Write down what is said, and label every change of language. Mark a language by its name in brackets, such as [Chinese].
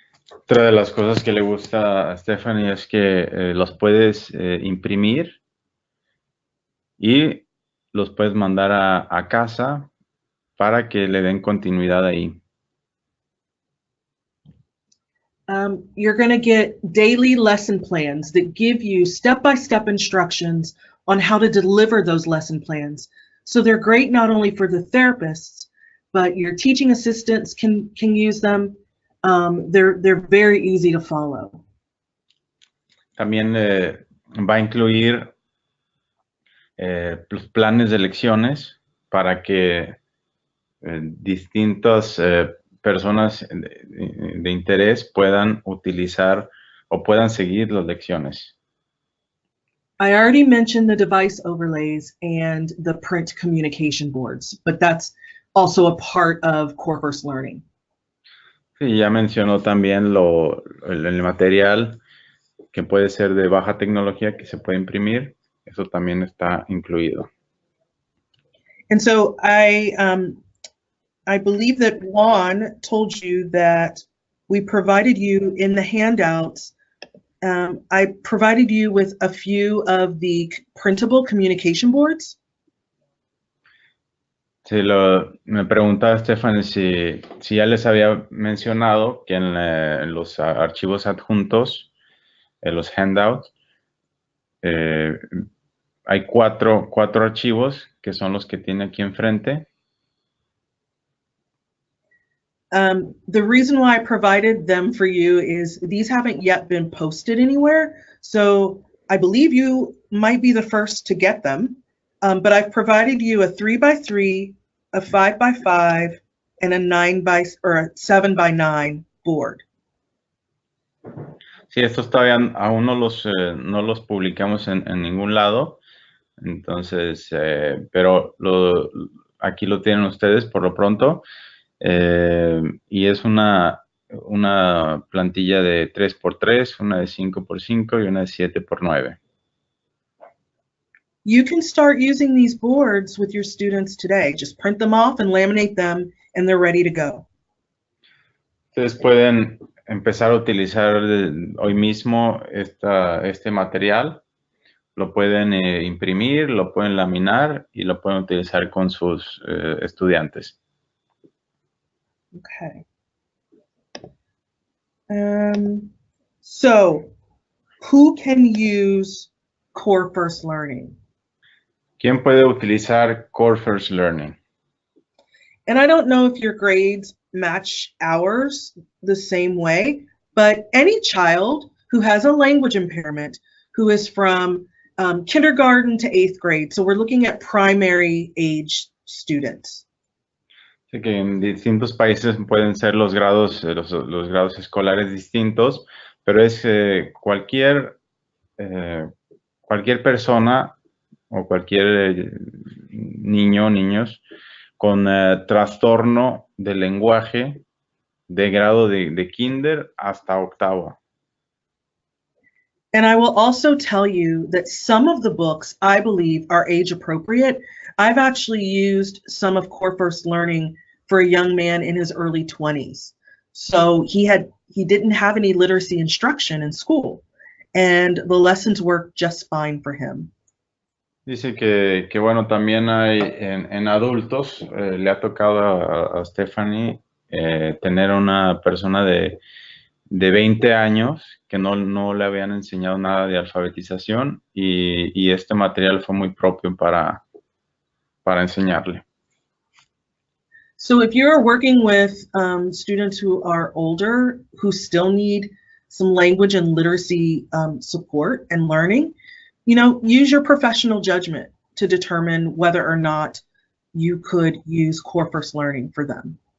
[Spanish] Otra de las cosas que le gusta a Stephanie es que los puedes imprimir y los puedes mandar a casa para que le den continuidad ahí. [English] You're going to get daily lesson plans that give you step-by-step instructions on how to deliver those lesson plans. So they're great not only for the therapists, but your teaching assistants can use them. They're very easy to follow. [Spanish] También va a incluir los planes de lecciones para que distintas personas de interés puedan utilizar o puedan seguir las lecciones. [English] I already mentioned the device overlays and the print communication boards, but that's also a part of Core First Learning. [Spanish] Sí, ya mencionó también el material que puede ser de baja tecnología que se puede imprimir. Eso también está incluido. [English] And so I believe that Juan told you that we provided you in the handouts. I provided you with a few of the printable communication boards. [Spanish] Sí, me preguntaba Stephanie si ya les había mencionado que en los archivos adjuntos, en los handouts, hay cuatro archivos que son los que tiene aquí enfrente. [English] The reason why I provided them for you is these haven't yet been posted anywhere. So I believe you might be the first to get them. But I've provided you a 3x3, a 5x5, and a 7x9 board. [Spanish] Sí, estos todavía aún no los publicamos en ningún lado. Entonces, pero aquí lo tienen ustedes por lo pronto. Y es una plantilla de 3x3, una de 5x5 y una de 7x9. [English] You can start using these boards with your students today. Just print them off and laminate them, and they're ready to go. [Spanish] Ustedes pueden empezar a utilizar hoy mismo este material. Lo pueden imprimir, lo pueden laminar y lo pueden utilizar con sus estudiantes. [English] Okay. So, who can use Core First Learning? [Spanish] ¿Quién puede utilizar Core First Learning? [English] And I don't know if your grades match ours the same way, but any child who has a language impairment, who is from kindergarten to 8th grade. So we're looking at primary age students. [Spanish] Así que en distintos países pueden ser los grados escolares distintos, pero es cualquier persona o cualquier niño o niños con trastorno del lenguaje de grado de kinder hasta octavo. [English] And I will also tell you that some of the books I believe are age appropriate. I've actually used some of Core First Learning for a young man in his early 20s. So he didn't have any literacy instruction in school, and the lessons worked just fine for him. [Spanish] Dice que bueno, también hay en adultos, le ha tocado a Stephanie tener una persona de 20 años que no le habían enseñado nada de alfabetización y este material fue muy propio para enseñarle. [English] So if you're working with students who are older, who still need some language and literacy support and learning, use your professional judgment to determine whether or not you could use Core First Learning for them.